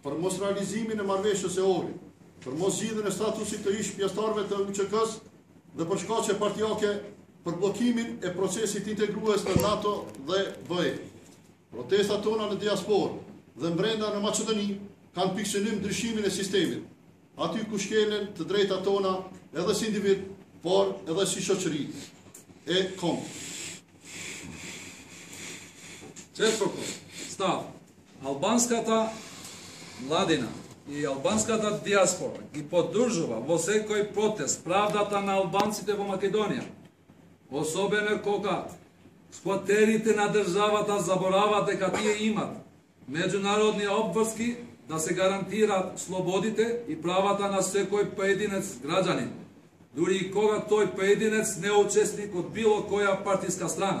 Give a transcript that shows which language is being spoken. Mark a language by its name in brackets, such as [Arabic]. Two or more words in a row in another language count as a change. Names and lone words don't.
[Albanian] për mos realizimin e marrëveshjes e Ohrit, për mos zgjidhjen e statusit të ish pjesëtarëve të UÇK-s dhe për shkaqe partijake për bllokimin e procesit integrues në NATO dhe BE. Protestat tona në diasporë dhe brenda në Maqedoni kanë pikë synim ndryshimin e sistemit, aty ku shkelen të drejtat tona edhe si individ, por edhe si shoqëri e kombë. [Macedonian] Четвърто, став. Албанската младина и албанската диаспора ги поддржува во секој протест правдата на албанците во Македонија. Особено кога скватерите на државата заборават дека тие имат меѓународни обврски да се гарантираат слободите и правата на секој поединец граѓанин, дури и кога тој поединец не е учесник од било која партиска страна.